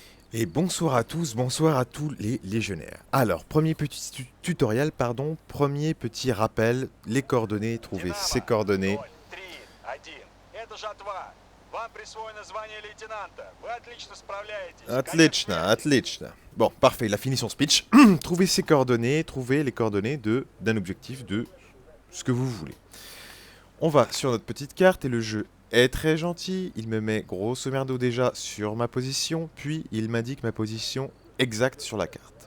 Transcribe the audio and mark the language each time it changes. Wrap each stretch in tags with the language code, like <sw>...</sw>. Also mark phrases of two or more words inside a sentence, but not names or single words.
<fr>Et bonsoir à tous, bonsoir à tous les légionnaires. Alors, premier petit tutoriel, pardon, premier petit rappel, les coordonnées, trouver ces</fr> <ru>Динамо</ru> <fr>coordonnées.</fr> <ru>0-3-1. Это жатва. Вам присвоено звание лейтенанта. Вы отлично справляетесь. Конец Отлично, связи. отлично.</ru> <fr>Bon, parfait, il a fini son speech. Trouvez ces coordonnées, trouvez les coordonnées d'un objectif, de ce que vous voulez. On va sur notre petite carte et le jeu est très gentil. Il me met grosso merdo déjà sur ma position, puis il m'indique ma position exacte sur la carte.</fr>